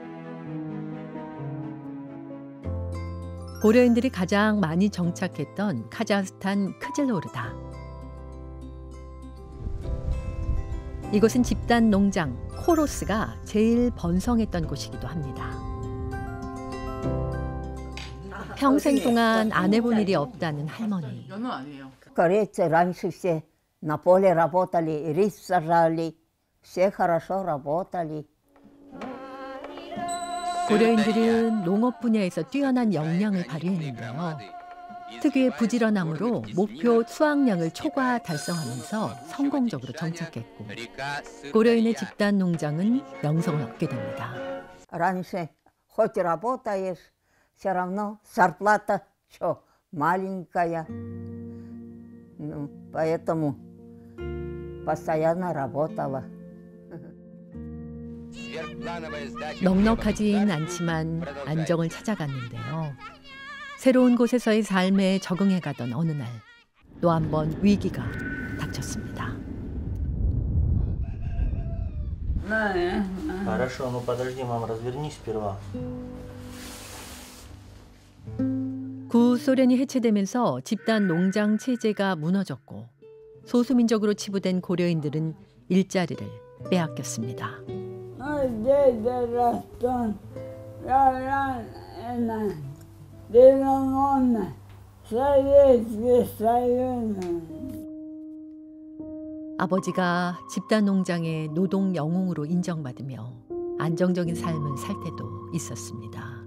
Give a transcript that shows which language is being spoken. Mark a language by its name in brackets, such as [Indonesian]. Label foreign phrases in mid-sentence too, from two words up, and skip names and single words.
[Korean] 고려인들이 가장 많이 정착했던 카자흐스탄 크즐로르다. 이곳은 집단 농장 코로스가 제일 번성했던 곳이기도 합니다. 평생 동안 안 해본 일이 없다는 할머니. [Russian] Корейцы раньше все на поле работали, рис сажали, все хорошо работали. [Korean] 고려인들은 농업 분야에서 뛰어난 역량을 발휘했는데요. 특유의 부지런함으로 목표 수확량을 초과 달성하면서 성공적으로 정착했고 고려인의 집단 농장은 명성을 얻게 됩니다. [Russian] Раньше хоть работаешь, все равно зарплата что маленькая, поэтому постоянно работала. [Korean] 넉넉하진 않지만 안정을 찾아갔는데요. 새로운 곳에서의 삶에 적응해가던 어느 날 또 한 번 위기가 닥쳤습니다. [Russian] Хорошо, ну подожди, мам, развернись сперва. [Korean] 구소련이 해체되면서 집단 농장 체제가 무너졌고 소수민족으로 치부된 고려인들은 일자리를 빼앗겼습니다. 아버지가 집단 농장의 노동 영웅으로 인정받으며 안정적인 삶을 살 때도 있었습니다.